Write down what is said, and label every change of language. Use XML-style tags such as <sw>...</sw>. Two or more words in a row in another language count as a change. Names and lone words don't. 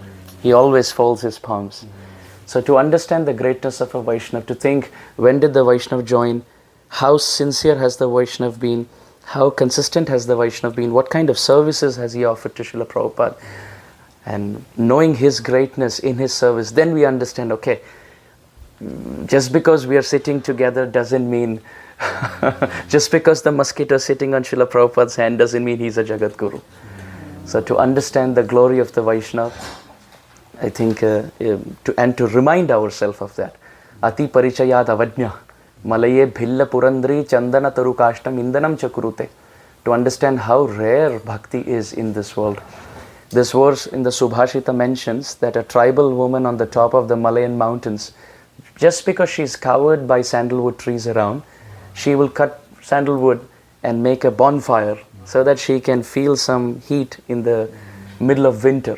<en>He always folds his palms. So to understand the greatness of a Vaishnav, to think when did the Vaishnav join, how sincere has the Vaishnav been, how consistent has the Vaishnav been, what kind of services has he offered to Srila Prabhupada, and knowing his greatness in his service, then we understand, okay, just because we are sitting together doesn't mean, just because the mosquito is sitting on Srila Prabhupada's hand doesn't mean he's a Jagat Guru. So to understand the glory of the Vaishnava, I think, and to remind ourselves of that.</en> <sa>Ati parichayad avajna, malaye bhilla purandri chandana tarukashtam indanam chakurute.</sa> <en>To understand how rare bhakti is in this world. This verse in the Subhashita mentions that a tribal woman on the top of the Malayan mountains, just because she's covered by sandalwood trees around, she will cut sandalwood and make a bonfire so that she can feel some heat in the middle of winter.</en>